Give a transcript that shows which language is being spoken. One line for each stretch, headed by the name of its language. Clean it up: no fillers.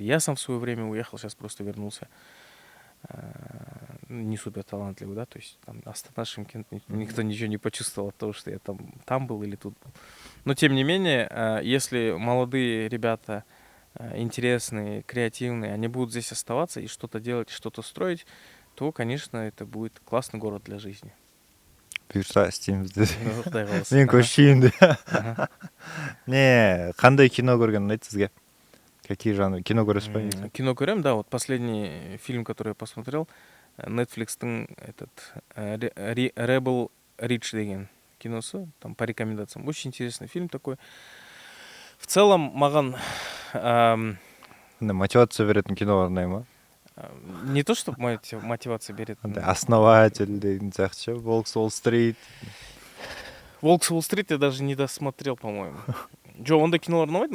Russian: Я сам в свое время уехал, сейчас просто вернулся. Не супер талантливый, да, то есть там Астана, Шымкент, никто ничего не почувствовал от того, что я там был или тут был. Но тем не менее, если молодые ребята интересные, креативные, они будут здесь оставаться и что-то делать, что-то строить, то, конечно, это будет классный город для жизни.
Kazakh: Бұйырса істейміз де. Құдай қаласа. Мен көшейін де. Не, қандай кино көрген ұнайды сізге?
Russian: Какие жанры?
Kazakh: Кино көресіз ба? Кино көрем,
Russian: да, вот последний фильм, который я посмотрел, Netflix'тың этот Rebel Rich
Kazakh: деген киносы,
Russian: там по рекомендациям. Очень интересный фильм такой. В целом, маған
Kazakh: мотивация беретін кино ұнай ма?
Russian: Не то, чтобы мотивация берет. Основатель
Kazakh: деген сияқты,
Russian: Волк с Уолл-стрит. Волк с Уолл-стрит я даже не досмотрел, по-моему. Джо,
Kazakh: онда кинолар ұнамайды.